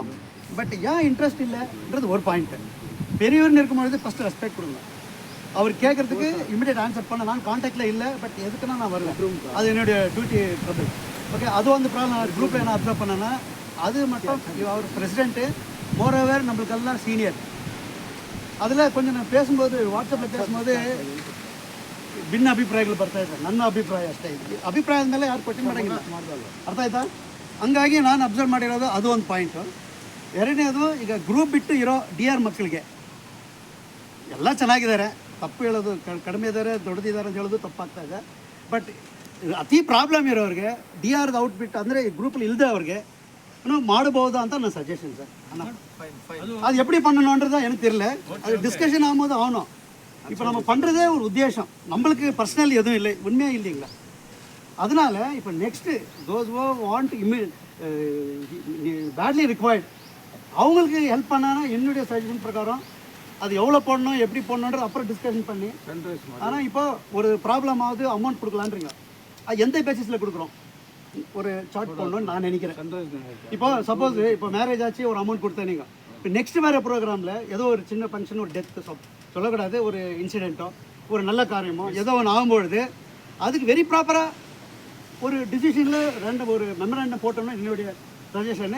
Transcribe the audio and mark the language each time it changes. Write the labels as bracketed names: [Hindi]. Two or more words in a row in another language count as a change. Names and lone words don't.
[Tamil] பட் ஏன் இன்ட்ரெஸ்ட் இல்லைன்றது ஒரு பாயிண்ட்டு. பெரியவர்னு இருக்கும்பொழுது [English] first respect [Tamil] கொடுங்க. அவர் கேட்குறதுக்கு [English] immediate answer [Tamil] பண்ண நான் கான்டாக்டில் இல்லை. பட் எதுக்குன்னா நான் வருவேன், அது என்னுடைய [English] duty trouble. [Tamil] ஓகே, அதுவும் அந்த ப்ராப்ளம் நான் குரூப்பில் என்ன அப்சர்வ் பண்ணேன்னா அது மட்டும் அவர் [English] president moreover [Tamil] நம்மளுக்கெல்லாம் சீனியர். அதில் கொஞ்சம் நான் பேசும்போது ವಾಟ್ಸಪ್ಪಲ್ಲಿ பேசும்போது [Kannada] ಭಿನ್ನ ಅಭಿಪ್ರಾಯಗಳು ಬರ್ತಾ ಇದೆ. ನನ್ನ ಅಭಿಪ್ರಾಯ ಅಷ್ಟೇ. ಅಭಿಪ್ರಾಯದ ಮೇಲೆ ಯಾರು ಕ್ವಶನ್ ಮಾಡೋಂಗಿಲ್ಲ. ಅರ್ಥ ಆಯ್ತಾ? ಹಂಗಾಗಿ ನಾನು ಅಬ್ಸರ್ವ್ ಮಾಡಿರೋದು ಅದು ಒಂದು ಪಾಯಿಂಟು. ಎರಡನೇದು, ಈಗ ಗ್ರೂಪ್ ಬಿಟ್ಟು ಇರೋ DR ಮಕ್ಕಳಿಗೆ ಎಲ್ಲ ಚೆನ್ನಾಗಿದ್ದಾರೆ, ತಪ್ಪು ಹೇಳೋದು ಕಡಿಮೆ ಇದ್ದಾರೆ, ದೊಡ್ಡದಿದ್ದಾರೆ ಅಂತ ಹೇಳೋದು ತಪ್ಪಾಗ್ತಾ ಇದೆ. ಬಟ್ ಅತಿ ಪ್ರಾಬ್ಲಮ್ ಇರೋರಿಗೆ DR ಔಟ್ಬಿಟ್ಟು ಅಂದರೆ ಈ ಗ್ರೂಪಲ್ಲಿ ಇಲ್ಲದೆ ಅವ್ರಿಗೆ ಮಾಡಬಹುದಾ ಅಂತ ನನ್ನ [English] suggestion sir. [Tamil] அது எப்படி பண்ணணுன்றதா எனக்கு தெரியல. அது டிஸ்கஷன் ஆகும்போது ஆகணும். இப்போ நம்ம பண்ணுறதே ஒரு உத்தேசம், நம்மளுக்கு பர்சனல் எதுவும் இல்லை, உண்மையாக இல்லைங்களா? அதனால இப்போ [English] next those want badly required [Tamil] அவங்களுக்கு ஹெல்ப் பண்ணானா என்னுடைய சஜஷன் பிரகாரம் அது எவ்வளோ போடணும், எப்படி போடணுன்றது அப்புறம் டிஸ்கஷன் பண்ணி. ஆனால் இப்போ ஒரு ப்ராப்ளம் ஆகுது, அமௌண்ட் கொடுக்கலான்றீங்க. அது எந்த பேசிஸில் கொடுக்குறோம்? ஒரு சார்ட் போடணும்னு நான் நினைக்கிறேன். இப்போ சப்போஸ் இப்போ மேரேஜ் ஆச்சு, ஒரு அமௌண்ட் கொடுத்தேன். நீங்கள் இப்போ நெக்ஸ்ட் வேறு ப்ரோக்ராமில் ஏதோ ஒரு சின்ன ஃபங்க்ஷன், ஒரு டெத்து சொல்லக்கூடாது, ஒரு இன்சிடெண்ட்டோ ஒரு நல்ல காரியமோ ஏதோ ஒன்று ஆகும்பொழுது அதுக்கு [English] very properly [Tamil] ஒரு டிசிஷனில் ஒரு மெமரண்டம் போட்டோம்னா என்னுடைய சஜஷனு.